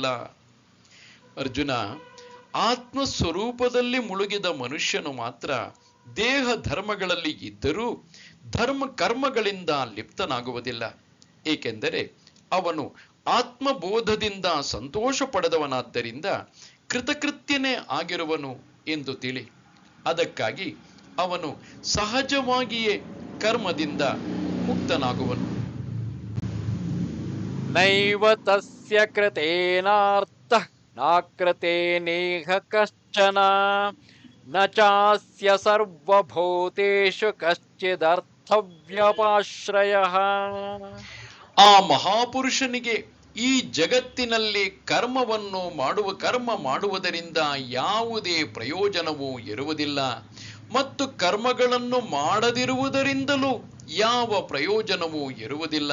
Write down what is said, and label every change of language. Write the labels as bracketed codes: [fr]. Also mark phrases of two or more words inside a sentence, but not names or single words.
[kn] ಅರ್ಜುನ, ಆತ್ಮಸ್ವರೂಪದಲ್ಲಿ ಮುಳುಗಿದ ಮನುಷ್ಯನು ಮಾತ್ರ ದೇಹ ಧರ್ಮಗಳಲ್ಲಿ ಇದ್ದರೂ ಕರ್ಮಗಳಿಂದ ಲಿಪ್ತನಾಗುವುದಿಲ್ಲ. ಏಕೆಂದರೆ ಅವನು ಆತ್ಮಬೋಧದಿಂದ ಸಂತೋಷ ಪಡೆದವನಾದ್ದರಿಂದ ಕೃತಕೃತ್ಯನೇ ಆಗಿರುವನು ಎಂದು ತಿಳಿ. ಅದಕ್ಕಾಗಿ ಅವನು ಸಹಜವಾಗಿಯೇ ಕರ್ಮದಿಂದ ಮುಕ್ತನಾಗುವನು. [sa] ನೈವ ತಸ್ಯ ಕೃತೇನಾರ್ಥಃ ನಾಕೃತೇನೇಹ ಕಶ್ಚನ ನ ಚಾಸ್ಯ ಸರ್ವಭೂತೇಷು ಕಶ್ಚಿದರ್ಥವ್ಯಪಾಶ್ರಯಃ. [kn] ಆ ಮಹಾಪುರುಷನಿಗೆ ಈ ಜಗತ್ತಿನಲ್ಲಿ ಕರ್ಮ ಮಾಡುವುದರಿಂದ ಯಾವುದೇ ಪ್ರಯೋಜನವೂ ಇರುವುದಿಲ್ಲ ಮತ್ತು ಕರ್ಮಗಳನ್ನು ಮಾಡದಿರುವುದರಿಂದಲೂ ಯಾವ ಪ್ರಯೋಜನವೂ ಇರುವುದಿಲ್ಲ.